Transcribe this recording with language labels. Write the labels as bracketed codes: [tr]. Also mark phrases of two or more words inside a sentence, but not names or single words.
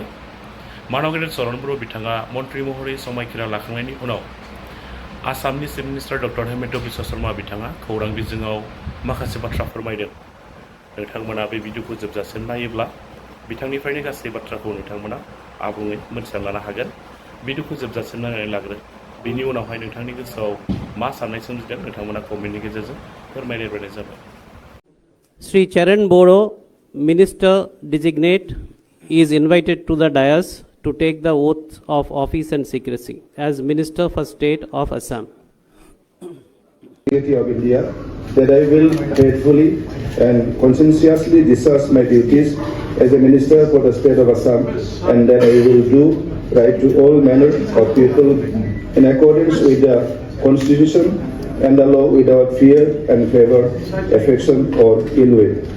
[brx] मानव गेदेर शरण बर' बिथाङा मन्त्रि महरै समायखिरा लाखांनायनि उनाव आसामनि [en] Chief Minister [brx] डक्टर हेमेन्ट' बिश्व शर्मा बिथाङा खौरां बिजोङाव माखासे बाथ्रा फोरमायदों। नोंथांमोना बे भिडिअखौ जोबजासिम नायोब्ला बिथांनिफ्रायनो गासै बाथ्राखौ नोंथांमोना आबुङै मोनथिना लानो हागोन। भिडिअखौ जोबजासिम नायनानै लाग्रो। बिनि उनावहाय नोंथांनि गोसोआव मा साननाय सोमजिदों नोंथांमोना कमेन्टनि गेजेरजों फोरमायलायबानो जाबाय। [en] Sri Charan Boro, Minister Designate, is invited to the dais to take the oath of office and secrecy as Minister for State of Assam. Of India, that I will faithfully and conscientiously discharge my duties as a Minister for the State of Assam, and that I will do right to all manner of people in accordance with the Constitution and the law without fear and favor, affection or ill will.